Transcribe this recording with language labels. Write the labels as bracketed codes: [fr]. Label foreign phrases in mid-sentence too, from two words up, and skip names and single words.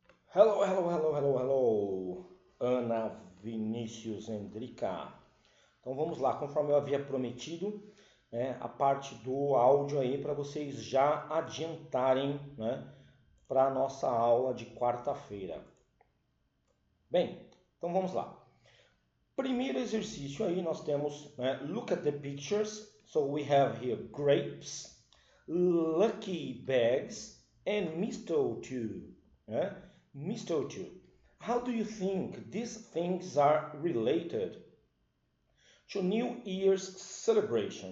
[en] Hello, hello, hello, hello, hello, Ana, Vinícius, Endrica. [pt] Então vamos lá, conforme eu havia prometido, né, a parte do áudio aí para vocês já adiantarem, né, para a nossa aula de quarta-feira. Bem, então vamos lá. Primeiro exercício aí nós temos, né, [en] look at the pictures. So we have here grapes, lucky bags, and mistletoe. [pt] Né? Mistletoe. [en] How do you think these things are related to New Year's celebration?